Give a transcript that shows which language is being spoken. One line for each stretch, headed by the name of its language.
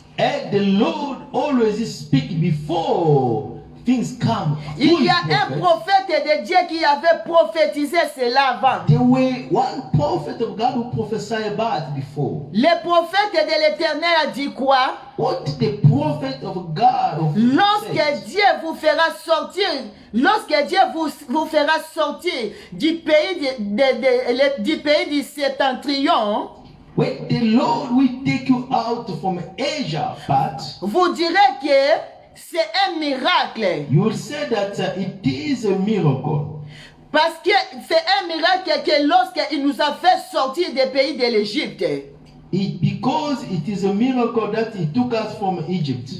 English: and the Lord always speak before things come.
French: Il y a
English: Who is
French: un prophète de Dieu qui avait prophétisé cela avant.
English: There were one prophet of God who prophesied about it before.
French: Le prophète de l'Éternel a dit quoi?
English: What the prophet of God of
French: Lorsque
English: said,
French: Dieu vous fera sortir, lorsque Dieu vous fera sortir du pays du pays du septentrion,
English: when the Lord will take you out from Asia, but
French: vous direz que c'est un miracle.
English: you will say that it is a miracle.
French: Parce que c'est un miracle que lorsqu'il nous a fait sortir des pays de l'Égypte.
English: Because it is a miracle that he took us from Egypt.